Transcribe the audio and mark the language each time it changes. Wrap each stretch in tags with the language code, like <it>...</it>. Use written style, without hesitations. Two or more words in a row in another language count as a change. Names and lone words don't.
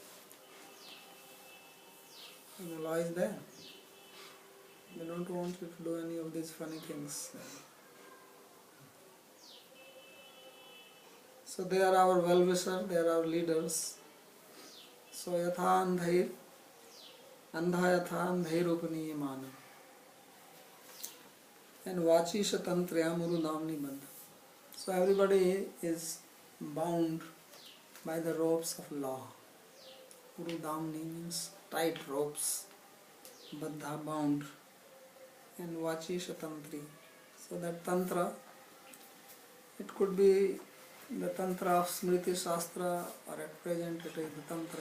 <en>And the law is there. They don't want you to do any of these funny things. So they are our well-wishers, they are our leaders.</en> <sa>So yatha andhair, andha yatha andhair upaniyamana. And vachisha tantrya muru namni bandha.</sa> <en>So everybody is bound by the ropes of law.</en> <sa>Uru damni</sa> <en>means tight ropes, baddha bound, and</en> <sa>vachisha tantri.</sa> <en>So that tantra, it could be the tantra of Smriti Shastra, or at present it is the tantra.</en>